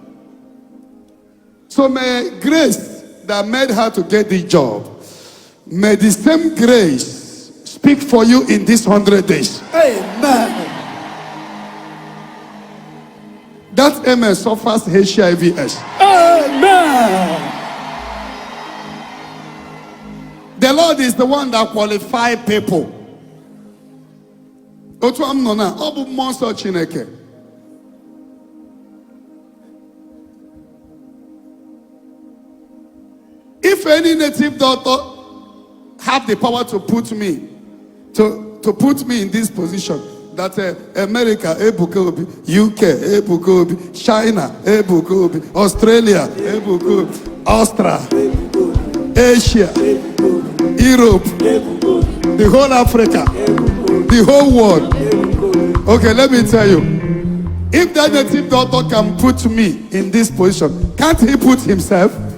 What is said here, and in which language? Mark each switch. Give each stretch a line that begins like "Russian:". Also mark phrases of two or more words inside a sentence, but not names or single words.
English: So may grace that made her to get the job, may the same grace speak for you in these 100 days. Amen. That MS suffers HIV/AIDS. Amen. The Lord is the one that qualifies people.
Igbo: Otu am nọ na, ọ bụ mmụọ nsọ Chineke.
English: If any native doctor have the power to put me in this position, that America, Ebuka Obi, UK, Ebuka Obi, China, Ebuka Obi, Australia, Ebuka Obi, Australia, Asia, Europe, the whole Africa, the whole world. Okay, let me tell you. If that native doctor can put me in this position, can't he put himself?